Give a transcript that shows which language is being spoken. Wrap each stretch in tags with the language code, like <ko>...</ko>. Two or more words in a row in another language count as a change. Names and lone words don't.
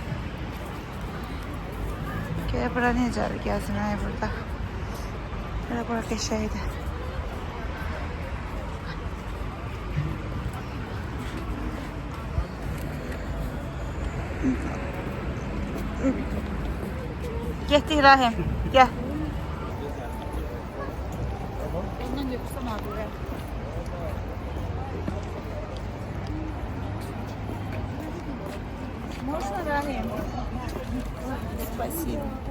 <az>Gel bura necədir gəzməyə burada. Belə bura qəşəngdir. Getdik Rahim. Gel.</az> <tr>Ondan götürsem abi.</tr> <ru>Можно, Рахим? Спасибо.</ru>